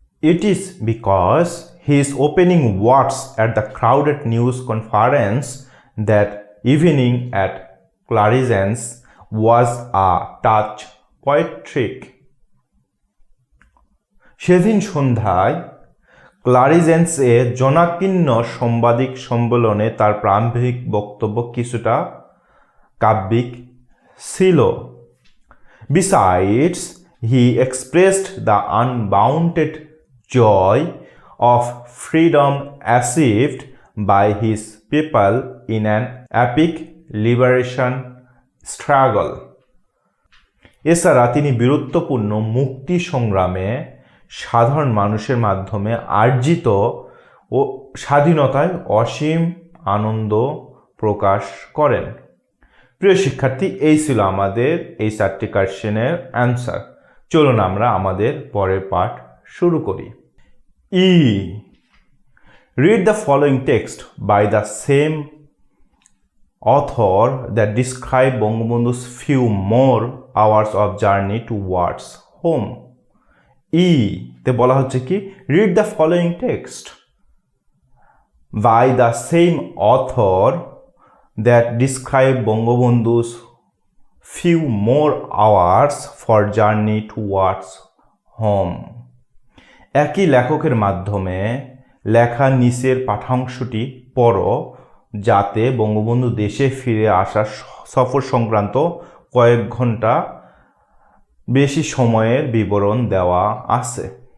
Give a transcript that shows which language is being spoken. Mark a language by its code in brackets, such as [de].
[en] It is because his opening words at the crowded news conference that evening at Clarence was a touch poetic. [bn] সেদিন সন্ধ্যায় ক্লারিজেন্সে জনাকীর্ণ সাংবাদিক সম্মেলনে তার প্রারম্ভিক বক্তব্য কিছুটা কাব্যিক ছিল। [en] Besides, he expressed the unbounded joy of freedom achieved by his people in an epic liberation struggle. [bn] এছাড়া তিনি বীরত্বপূর্ণ মুক্তি সংগ্রামে সাধারণ মানুষের মাধ্যমে অর্জিত ও স্বাধীনতায় অসীম আনন্দ প্রকাশ করেন। প্রিয় শিক্ষার্থী, এই ছিল আমাদের এই 4টি কোয়েশ্চেনের অ্যান্সার। চলুন আমরা আমাদের পরের পাঠ শুরু করি। [en] Read the following text by the same author that describe Bangabandhu's few more hours of journey towards home. [bn] তে বলা হচ্ছে কি, [en] read the following text by the same author that describe Bangabandhu's few more hours for journey towards home. [bn] একই লেখকের মাধ্যমে লেখা নিচের পাঠ্যাংশটি পড়ো, যাতে বঙ্গবন্ধু দেশে ফিরে আসার সফর সংক্রান্ত কয়েক ঘন্টা বেশি সময়ের বিবরণ দেওয়া আছে।